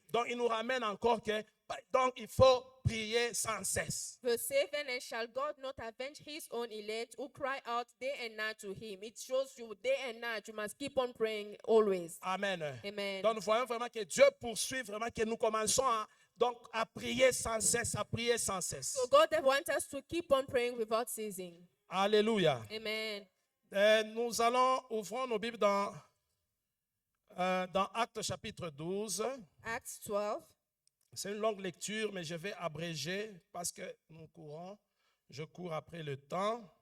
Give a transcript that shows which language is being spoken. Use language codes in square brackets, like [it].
[fr] Donc il nous ramène encore que donc il faut prier sans cesse. [en] Verse 7, and shall God not avenge his own elect who cry out day and night to him? It shows you day and night you must keep on praying always. Amen. Amen. [fr] Donc nous voyons vraiment que Dieu poursuit vraiment que nous commençons à prier sans cesse, à prier sans cesse. [en] So God wants us to keep on praying without ceasing. [fr] Alléluia. [en] Amen. [fr] Nous ouvrons nos Bibles dans Actes chapitre 12. [en] Acts 12. [fr] C'est une longue lecture, mais je vais abréger parce que je cours après le temps.